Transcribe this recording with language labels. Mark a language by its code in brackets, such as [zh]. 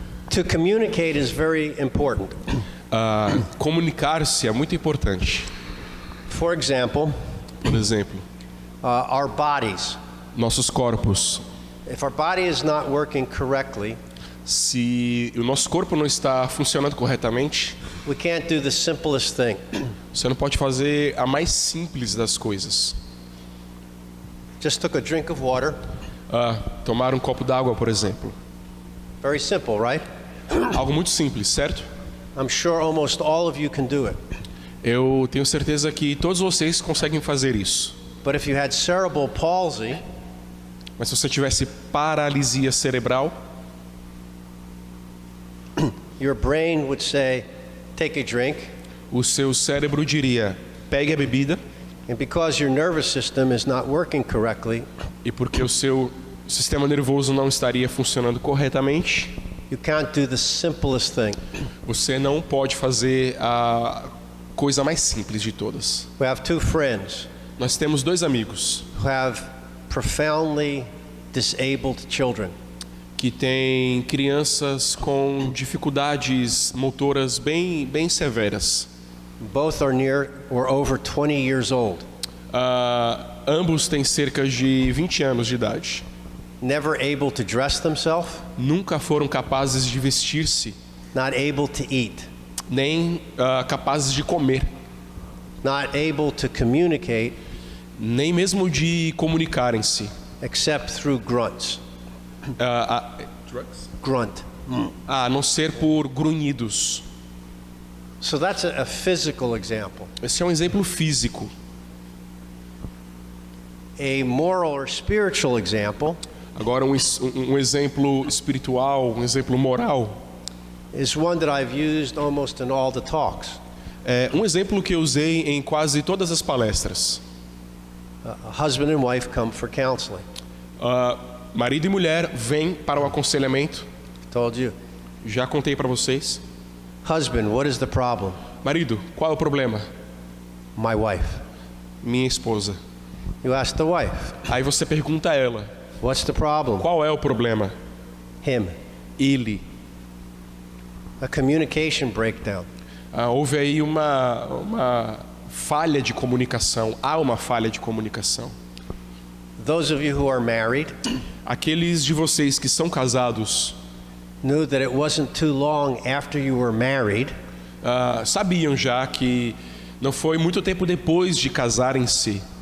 [en] To communicate is very important. [pt] Comunicar-se é muito importante. [en] For example, [pt] Por exemplo, [en] our bodies. [pt] nossos corpos. [en] If our body is not working correctly, [pt] Se o nosso corpo não está funcionando corretamente, [en] we can't do the simplest thing. [pt] você não pode fazer a mais simples das coisas. [en] Just took a drink of water. [pt] Tomar um copo d'água, por exemplo. [en] Very simple, right? [pt] Algo muito simples, certo? [en] I'm sure almost all of you can do it. [pt] Eu tenho certeza que todos vocês conseguem fazer isso. [en] But if you had cerebral palsy, [pt] Mas se você tivesse paralisia cerebral, [en] your brain would say, take a drink. [pt] o seu cérebro diria: pegue a bebida. [en] And because your nervous system is not working correctly, [pt] E porque o seu sistema nervoso não estaria funcionando corretamente, [en] you can't do the simplest thing. [pt] você não pode fazer a coisa mais simples de todas. [en] We have two friends [pt] Nós temos dois amigos [en] who have profoundly disabled children. [pt] que têm crianças com dificuldades motoras bem severas. [en] Both are near or over 20 years old. [pt] Ambos têm cerca de 20 anos de idade. [en] Never able to dress themselves, [pt] Nunca foram capazes de vestir-se, [en] not able to eat, [pt] nem capazes de comer, [en] not able to communicate [pt] nem mesmo de comunicarem-se. [en] except through grunts. Grunt. [pt] A não ser por grunhidos. [en] So that's a physical example. [pt] Esse é um exemplo físico. [en] A moral or spiritual example [pt] Agora, um exemplo espiritual, um exemplo moral, [en] is one that I've used almost in all the talks. [pt] é um exemplo que eu usei em quase todas as palestras. [en] A husband and wife come for counseling. [pt] Marido e mulher vêm para o aconselhamento. [en] Told you. [pt] Já contei para vocês. [en] Husband, what is the problem? [pt] Marido, qual é o problema? [en] My wife. [pt] Minha esposa. [en] You ask the wife, [pt] Aí você pergunta a ela: [en] what's the problem? [pt] qual é o problema? [en] Him. [pt] Ele. [en] A communication breakdown. [pt] Houve aí uma falha de comunicação. Há uma falha de comunicação. [en] Those of you who are married [pt] Aqueles de vocês que são casados [en] knew that it wasn't too long after you were married [pt] sabiam já que não foi muito tempo depois de casarem-se.